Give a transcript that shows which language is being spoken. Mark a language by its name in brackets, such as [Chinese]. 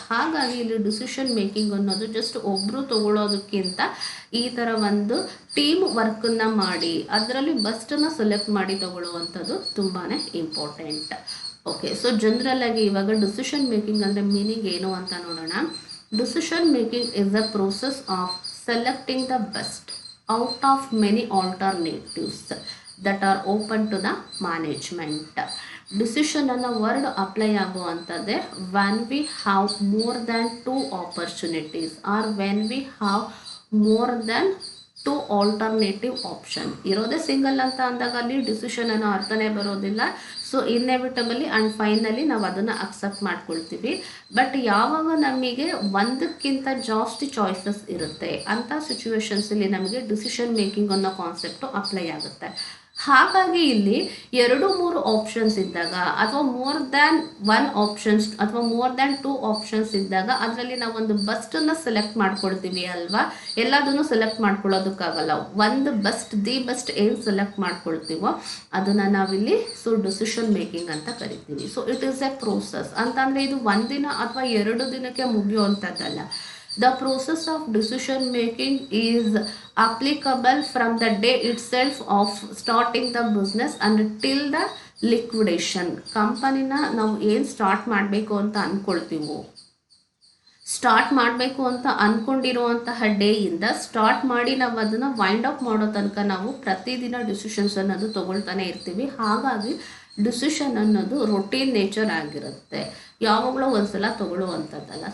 [Kannada] ಹಾಗಾಗಿ ಇಲ್ಲಿ decision making ಅನ್ನೋದು ಜಸ್ಟ್ ಒಬ್ಬರು ತಗೊಳ್ಳೋದಕ್ಕಿಂತ ಈ ಥರ ಒಂದು ಟೀಮ್ ವರ್ಕನ್ನು ಮಾಡಿ ಅದರಲ್ಲಿ ಬೆಸ್ಟನ್ನು ಸೆಲೆಕ್ಟ್ ಮಾಡಿ ತಗೊಳ್ಳುವಂಥದ್ದು ತುಂಬಾ ಇಂಪಾರ್ಟೆಂಟ್. ಓಕೆ, ಸೊ ಜನರಲ್ ಆಗಿ ಇವಾಗ ಡಿಸಿಷನ್ ಮೇಕಿಂಗ್ ಅಂದರೆ ಮೀನಿಂಗ್ ಏನು ಅಂತ ನೋಡೋಣ. [English] Decision making is the process of selecting the best out of many alternatives that are open to the management. [Kannada] Decision ಅನ್ನೋ word apply ಆಗುವಂಥದ್ದೇ [English] when we have more than 2 opportunities or when we have more than 2 alternative option. [Kannada] ಇರೋದೇ single ಅಂತ ಅಂದಾಗ ಅಲ್ಲಿ decision ಅನ್ನೋ ಅರ್ಥನೇ ಬರೋದಿಲ್ಲ. So ಇನ್ಎವಿಟಬಲಿ and finally ನಾವು ಅದನ್ನು ಅಕ್ಸೆಪ್ಟ್ ಮಾಡ್ಕೊಳ್ತೀವಿ. ಬಟ್ ಯಾವಾಗ ನಮಗೆ ಒಂದಕ್ಕಿಂತ ಜಾಸ್ತಿ ಚಾಯ್ಸಸ್ ಇರುತ್ತೆ ಅಂಥ ಸಿಚುವೇಶನ್ಸಲ್ಲಿ ನಮಗೆ ಡಿಸಿಷನ್ ಮೇಕಿಂಗ್ ಅನ್ನೋ ಕಾನ್ಸೆಪ್ಟು ಅಪ್ಲೈ ಆಗುತ್ತೆ. ಹಾಗಾಗಿ ಇಲ್ಲಿ 2-3 ಆಪ್ಷನ್ಸ್ ಇದ್ದಾಗ ಅಥವಾ ಮೋರ್ ದ್ಯಾನ್ 1 ಆಪ್ಷನ್ಸ್ ಅಥವಾ ಮೋರ್ ದ್ಯಾನ್ 2 ಆಪ್ಷನ್ಸ್ ಇದ್ದಾಗ ಅದರಲ್ಲಿ ನಾವು ಒಂದು ಬೆಸ್ಟನ್ನು ಸೆಲೆಕ್ಟ್ ಮಾಡ್ಕೊಳ್ತೀವಿ ಅಲ್ವಾ. ಎಲ್ಲದನ್ನು ಸೆಲೆಕ್ಟ್ ಮಾಡ್ಕೊಳ್ಳೋದಕ್ಕಾಗಲ್ಲ. ಒಂದು ದಿ ಬೆಸ್ಟ್ ಏನು ಸೆಲೆಕ್ಟ್ ಮಾಡ್ಕೊಳ್ತೀವೋ ಅದನ್ನು ನಾವಿಲ್ಲಿ ಡಿಸಿಷನ್ ಮೇಕಿಂಗ್ ಅಂತ ಕರಿತೀವಿ. So [English] it is a process [Kannada] ಅಂತಂದರೆ ಇದು ಒಂದಿನ ಅಥವಾ 2 ದಿನಕ್ಕೆ ಮುಗಿಯುವಂಥದ್ದಲ್ಲ. [English] The process of decision making is applicable from the day itself of starting the business and till the liquidation. [Kannada] ಕಂಪನಿನ ನಾವು ಏನು ಸ್ಟಾರ್ಟ್ ಮಾಡಬೇಕು ಅಂತ ಅಂದ್ಕೊಳ್ತೀವೋ, ಸ್ಟಾರ್ಟ್ ಮಾಡಬೇಕು ಅಂತ ಅಂದ್ಕೊಂಡಿರುವಂತಹ ಡೇಯಿಂದ ಸ್ಟಾರ್ಟ್ ಮಾಡಿ ನಾವು ಅದನ್ನು ವೈಂಡ್ ಅಪ್ ಮಾಡೋ ತನಕ ನಾವು ಪ್ರತಿದಿನ ಡಿಸಿಷನ್ಸ್ ಅನ್ನೋದು ತೊಗೊಳ್ತಾನೆ ಇರ್ತೀವಿ. ಹಾಗಾಗಿ ಡಿಸಿಷನ್ ಅನ್ನೋದು ರೊಟೀನ್ ನೇಚರ್ ಆಗಿರುತ್ತೆ, ಯಾವಾಗಲೂ ಒಂದ್ಸಲ ತಗೊಳ್ಳುವಂಥದ್ದಲ್ಲ.